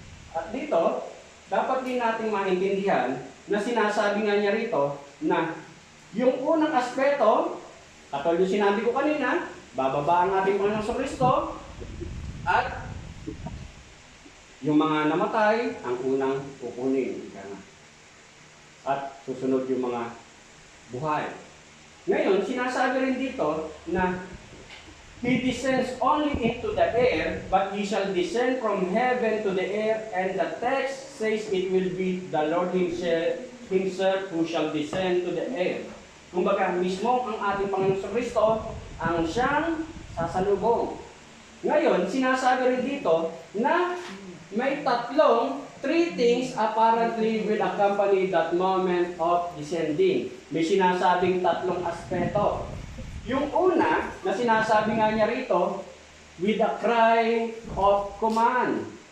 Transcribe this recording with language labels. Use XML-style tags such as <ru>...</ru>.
<tl>At dito, dapat din nating maintindihan na sinasabi nga niya rito na yung unang aspeto, katulad yung sinabi ko kanina, bababa ang ating Panginoon sa Kristo, at yung mga namatay, ang unang kukunin. At susunod yung mga buhay. Ngayon, sinasabi rin dito na</tl> <en>He descends only into the air, but He shall descend from heaven to the air, and the text says it will be the Lord Himself who shall descend to the air.</en> <tl>Kumbaga, mismo ang ating Panginoon sa Kristo ang siyang sasalubong. Ngayon, sinasabi rin dito na may</tl> <en>three things apparently will accompany that moment of descending.</en> <tl>May sinasabing tatlong aspeto. Yung una, na sinasabi nga niya rito,</tl> <en>with a cry of command.</en>